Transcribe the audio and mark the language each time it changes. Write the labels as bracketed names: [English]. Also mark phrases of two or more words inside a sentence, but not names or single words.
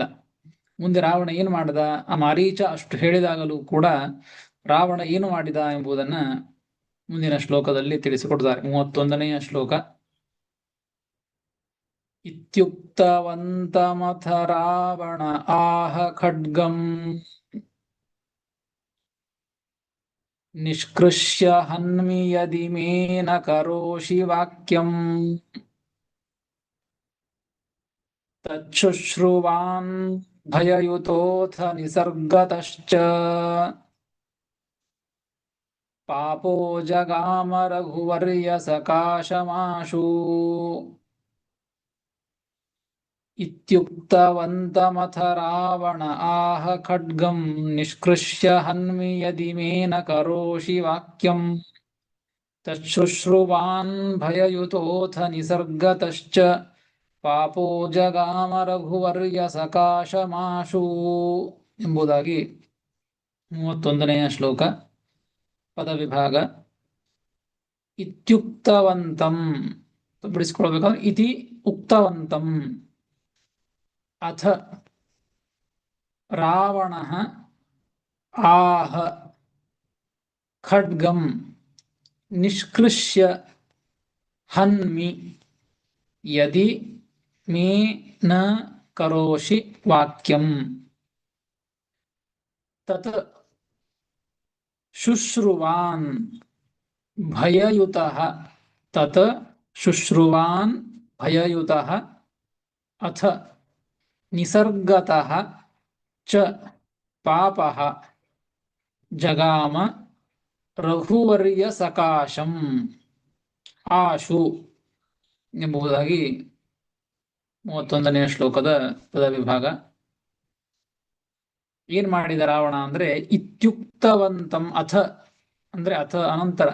[Kannada] ಮುಂದೆ ರಾವಣ ಏನು ಮಾಡಿದ, ಆ ಮಾರೀಚ ಅಷ್ಟು ಹೇಳಿದಾಗಲೂ ಕೂಡ ರಾವಣ ಏನು ಮಾಡಿದ ಎಂಬುದನ್ನ ಮುಂದಿನ ಶ್ಲೋಕದಲ್ಲಿ ತಿಳಿಸಿಕೊಡ್ತಾರೆ. 31ನೇ ಶ್ಲೋಕ. [Sanskrit] ಇತ್ಯುಕ್ತವಂತಮಥ ರಾವಣ ಆಹ ಖಡ್ಗಂ ನಿಷ್ಕೃಷ್ಯ ಹನ್ಮಿ ಯದಿ ಮೇ ನ ಕರೋಷಿ ವಾಕ್ಯಂ ತಚ್ಶುಶ್ರುವಾನ್ ಭಯಯುತೋಥ ನಿಸರ್ಗತಶ್ಚ ಪಾಪೋ ಜಗಾಮ ರಘುವರ್ಯ ಸಕಾಶಮಾಶು. ಇತ್ಯುಕ್ತವಂತಮಥ ರಾವಣ ಆಹ ಖಡ್ಗಂ ನಿಷ್ಕೃಷ್ಯ ಹನ್ಮಿ ಯದಿ ಮೇ ನ ಕರೋಷಿ ವಾಕ್ಯಂ ತಚ್ಶುಶ್ರುವಾನ್ ಭಯಯುತೋಥ ನಿಸರ್ಗತಶ್ಚ ಪಾಪೋ ಜಗಾಮ ರಘುವರ್ಯ ಸಕಾಶಮಾಶು [Kannada] ಎಂಬುದಾಗಿ 31ನೇ ಶ್ಲೋಕ. [Sanskrit] ಪದವಿಭಾಗ. ಇತ್ಯುಕ್ತವಂತಂ ಬಿಡಿಸ್ಕೊಳ್ಬೇಕಾದ್ರೆ ಇತಿ ಉಕ್ತವಂತಂ ಅಥ ರಾವಣ ಆಹ ಖಡ್ಗಂ ನಿಷ್ಕೃಷ್ಯ ಹನ್ಮಿ ಯದಿ ಮೇ ನ ಕರೋಷಿ ವಾಕ್ಯಂ ತತ್ ಶುಶ್ರುವಾನ್ ಭಯಯುತಃ ತತ್ ಶುಶ್ರುವಾನ್ ಭಯಯುತಃ ಅಥ ನಿಸರ್ಗತಃ ಚ ಪಾಪಃ ಜಗಾಮ ರಘುವರ್ಯ ಸಕಾಶಂ ಆಶು [Kannada] ಎಂಬುದಾಗಿ 31ನೇ ಶ್ಲೋಕದ ಪದವಿಭಾಗ. ಏನ್ ಮಾಡಿದ ರಾವಣ ಅಂದ್ರೆ [Sanskrit] ಇತ್ಯುಕ್ತವಂತಂ ಅಥ [Kannada] ಅಂದ್ರೆ ಅಥ ಅನಂತರ.